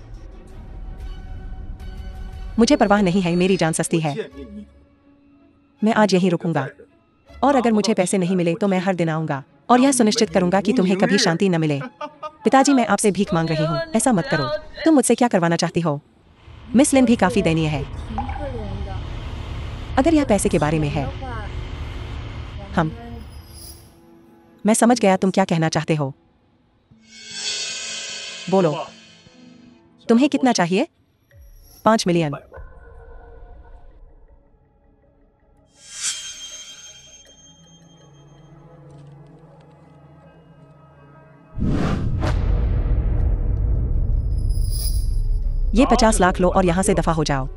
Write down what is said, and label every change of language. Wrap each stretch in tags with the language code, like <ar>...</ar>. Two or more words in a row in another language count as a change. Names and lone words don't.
<hi>मुझे परवाह नहीं है, मेरी जान सस्ती है। मैं आज यहीं रुकूंगा और अगर मुझे पैसे नहीं मिले तो मैं हर दिन आऊंगा और यह सुनिश्चित करूंगा कि तुम्हें कभी शांति न मिले। पिताजी, मैं आपसे भीख मांग रही हूँ, ऐसा मत करो। तुम मुझसे क्या करवाना चाहती हो? मिस लिन भी काफी दयनीय है।</hi> <zh>挺可怜的。</zh> <hi>अगर यह पैसे के बारे में है,</hi> <zh>的话，</zh> <hi>हम</hi> <zh>我们</zh> <hi>मैं समझ गया तुम क्या कहना चाहते हो। बोलो, तुम्हें कितना चाहिए? 5 मिलियन। ये 50 लाख लो और यहां से दफा हो जाओ।</hi>